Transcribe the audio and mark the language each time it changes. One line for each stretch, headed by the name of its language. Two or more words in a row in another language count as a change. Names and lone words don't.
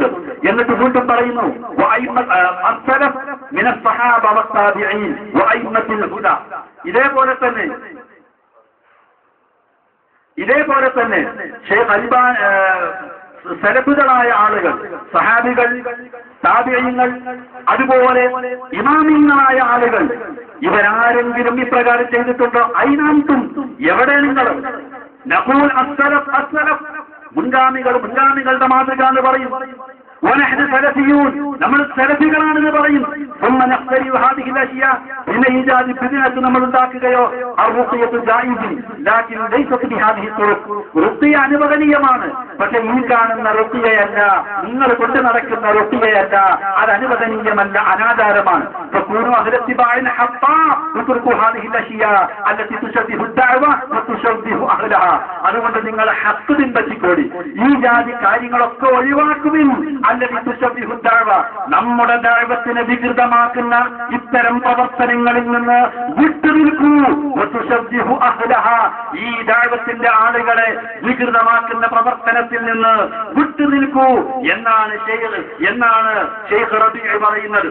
Malayalam: എന്നിട്ട് വീണ്ടും പറയുന്നു ഇതേപോലെ തന്നെ ഷെയ്ഖ് അൽബാൻ സലഫുകളായ ആളുകൾ, സഹാബികൾ, താബിഈങ്ങൾ, അതുപോലെ ഇമാമിങ്ങളായ ആളുകൾ, ഇവരാരെങ്കിലും ഇപ്രകാരം ചെയ്തിട്ടുണ്ടോ?
Arabic: أين أنتم,
Malayalam: എവിടെ നിങ്ങൾ?
Arabic: نقول السلف السلف,
Malayalam: മുൻഗാമികളുടെ മാതൃക എന്ന് പറയും.
Arabic: ونحن سلفيون,
Malayalam: നമ്മൾ സലഫികളാണെന്ന് പറയും.
Arabic: ثم نخترع هذه الاشياء,
Malayalam: പിന്നെ ഈ ജാതി ബിദ്അത്ത് നമ്മൾ ഉണ്ടാക്കുകയോ?
Arabic: الرقية جائز لكن ليست بهذه الطرق,
Malayalam: റുഖിയ അനുവദനീയമാണ്, പക്ഷെ ഈ കാണുന്ന റുഖിയയല്ല, നിങ്ങൾ കൊണ്ട് നടക്കുന്ന റുഖിയയല്ല, അത് അനുവദനീയമല്ല, അനാചാരമാണ്.
Arabic: فكونوا أهل اتباع حقا واتركوا هذه الاشياء التي تشبه الدعوة وتشبه أهلها.
Malayalam: അതുകൊണ്ട് നിങ്ങൾ ഹഖ് പിൻപറ്റിക്കോടി, ഈ ജാതി കാര്യങ്ങളൊക്കെ ഒഴിവാക്കുവിൻ. നമ്മുടെ ദഅവത്തിനെ വികൃതമാക്കുന്ന ഇത്തരം പ്രവർത്തനങ്ങളിൽ നിന്ന് വിട്ടുനിൽക്കൂ. ഈ ദഅവത്തിന്റെ ആളുകളെ വികൃതമാക്കുന്ന പ്രവർത്തനത്തിൽ നിന്ന് വിട്ടുനിൽക്കൂ എന്നാണ് ഷെയ്ഖ് റബീഉ പറയുന്നത്.